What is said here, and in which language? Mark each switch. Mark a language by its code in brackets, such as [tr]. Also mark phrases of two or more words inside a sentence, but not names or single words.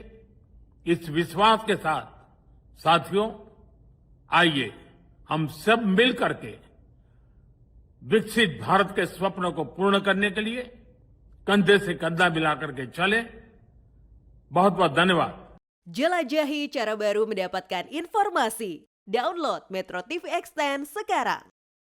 [hi] इस विश्वास के साथ साथियों, आइए हम सब मिल करके विकसित भारत के स्वप्न को पूर्ण करने के लिए कंधे से कंधा मिलाकर के चलें। बहुत बहुत धन्यवाद। [id] Jelajahi cara baru mendapatkan informasi. Download Metro TV Extend sekarang.